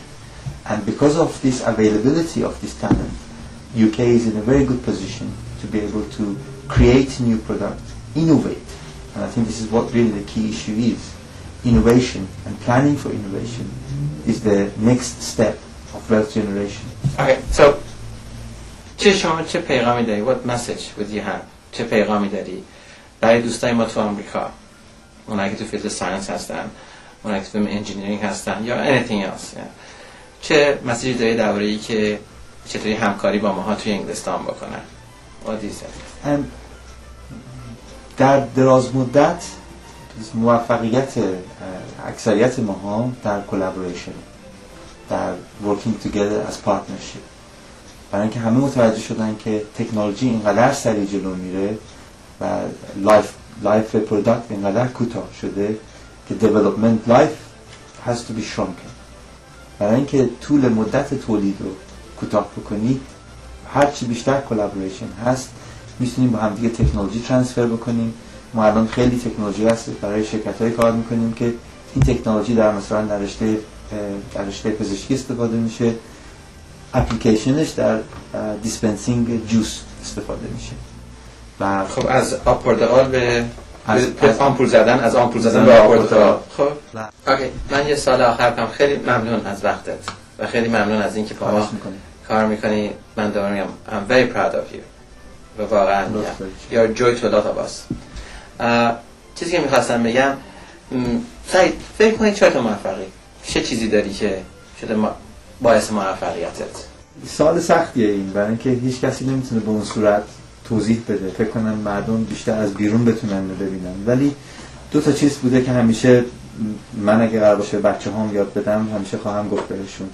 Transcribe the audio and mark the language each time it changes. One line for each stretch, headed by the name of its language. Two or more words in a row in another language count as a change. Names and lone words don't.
English: And because of this availability of this talent, UK is in a very good position to be able to create new products, innovate. And I think this is what really the key issue is. Innovation and planning for innovation is the next step of wealth generation. Okay, so
Persian: چه پیغامی داری؟
English: What message would you have?
Persian: چه پیغامی داری برای دوستای ما تو آمریکا؟ اونایی که تو
English: field science
Persian: هستن، اونایی که تو
English: field engineering
Persian: هستن یا
English: anything else.
Persian: چه مسیجی داری درباره که چطوری همکاری با ماها توی انگلستان بکنن؟
English: What do you say?
Persian: در دراز مدت موفقیت اکثریت ماها در collaboration، در
English: working together as partnership،
Persian: برای اینکه همه متوجه شدن که تکنولوژی اینقدر سریع جلو میره و
English: life product
Persian: اینقدر کوتاه شده که
English: development life has to be shrunken.
Persian: برای اینکه طول مدت تولید رو کوتاه بکنی، هرچی بیشتر collaboration هست میتونیم با هم دیگه تکنولوژی ترانسفر بکنیم. ما الان خیلی تکنولوژی هست برای شرکت‌های کار میکنیم که این تکنولوژی در مثلا در رشته پزشکی استفاده میشه، اپلیکیشنش در
English: dispensing juice
Persian: استفاده میشه. و خب از آب پرتقال به آمپول زدن، از آمپول زدن به آب پرتقال. خب اوکی، من یه سال آخر کنم. خیلی ممنون از وقتت و خیلی ممنون از اینکه با ما کار میکنی. من دارم میگم
English: I'm very proud of you
Persian: و واقعا
English: you're joy to a lot of us.
Persian: چیزی که میخواستم بگم، سعید فکر کنید چرا تو موفقی؟ چه چیزی داری که شده باعث موفقیتت؟ سوال سختیه این، برای اینکه هیچ کسی نمیتونه به اون صورت توضیح بده. فکر کنم مردم بیشتر از بیرون بتونن ببینن. ولی دو تا چیز بوده که همیشه من اگه قرار باشه بچه هام یاد بدم همیشه خواهم گفت بهشون.